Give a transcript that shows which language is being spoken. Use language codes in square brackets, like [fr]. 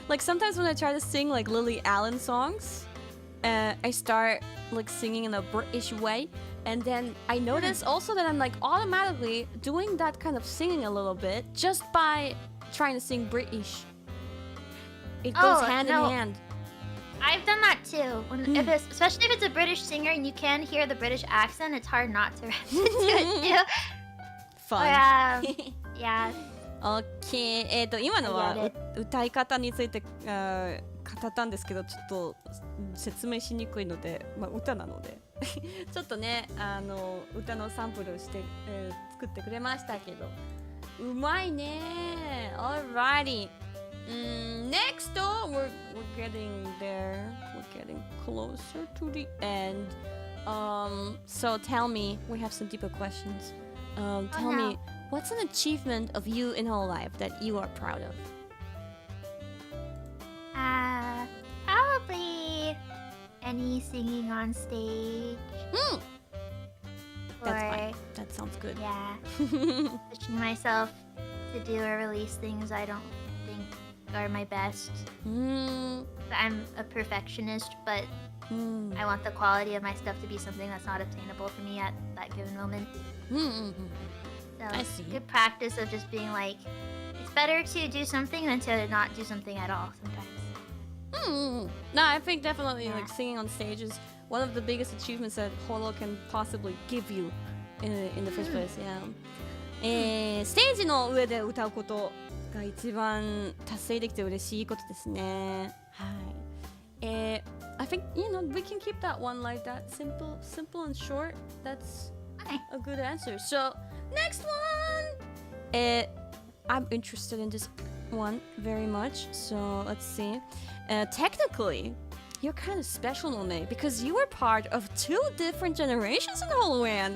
[en] Like sometimes when I try to sing like Lily Allen songs, I start like singing in a British way, and then I notice also that I'm like automatically doing that kind of singing a little bit just by trying to sing British. It goes hand in hand. I've done that too. Especially if it's a British singer and you can hear the British accent, it's hard not to do it too. Fun. Yeah. OK。 [ja] 今のは歌い方について語ったんですけど、ちょっと説明しにくいので、まあ歌なのでちょっとね歌のサンプルして、作ってくれましたけど、うまいね。 [en] Alrighty. Next door, we're getting there. We're getting closer to the end. So tell me, we have some deeper questions. Tell me, what's an achievement of you in Hololive that you are proud of? Probably any singing on stage. That's fine. That sounds good. Yeah. Pushing myself to do or release things I don't think are my best. I'm a perfectionist, but I want the quality of my stuff to be something that's not obtainable for me at that given moment. So I see. good practice of just being like, it's better to do something than to not do something at all sometimes. No, I think definitely Yeah. like singing on stage is one of the biggest achievements that Holo can possibly give you in the first place. Yeah. [ja] ステージの上で歌うことが一番達成できて嬉しいことですね。はい。 [en] I think we can keep that one like that, simple and short. That's a good answer. So next one. I'm interested in this one very much. So let's see. Technically, you're kind of special, Mumei, because you were part of 2 different generations in HoloLand.